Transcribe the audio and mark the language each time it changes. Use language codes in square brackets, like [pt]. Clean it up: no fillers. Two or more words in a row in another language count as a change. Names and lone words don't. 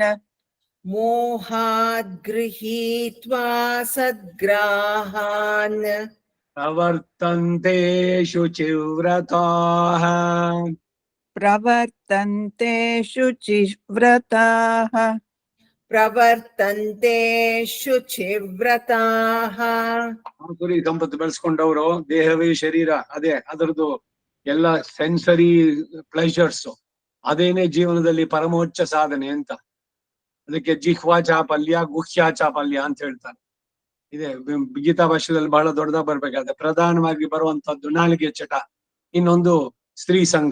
[sa] ಮೋಹಾದ್ ಗೃಹೀತ್ವಾ ಸದ್ಗ್ರಾಹಾನ್ ಪ್ರವರ್ತಂತೆ ಶುಚಿವ್ರತಾಃ ಪ್ರವರ್ತಂತೆ ಶುಚಿವ್ರತಾಃ ಪ್ರವರ್ತಂತೆ ಶುಚಿವ್ರತಾಃ. [kn] ಆಸುರಿ ಸಂಪತ್ತು ಬೆಳೆಸ್ಕೊಂಡವರು, ದೇಹವೇ ಶರೀರ, ಅದೇ ಅದರದ್ದು ಎಲ್ಲ [en] sensory pleasures, [kn] ಅದೇನೆ ಜೀವನದಲ್ಲಿ ಪರಮೋಚ್ಚ ಸಾಧನೆ ಅಂತ. ಅದಕ್ಕೆ ಜಿಹ್ವಾ ಚಾಪಲ್ಯ, ಗುಹ್ಯಾ ಚಾಪಲ್ಯ ಅಂತ ಹೇಳ್ತಾರೆ. ಇದೆ ಗೀತಾ ಭಾಷೆಯಲ್ಲಿ ಬಹಳ ದೊಡ್ಡದಾಗ ಬರ್ಬೇಕಾದ್ರೆ ಪ್ರಧಾನವಾಗಿ ಬರುವಂತದ್ದು ನಾಲಿಗೆ ಚಟ, ಇನ್ನೊಂದು ಸ್ತ್ರೀ ಸಂಘ.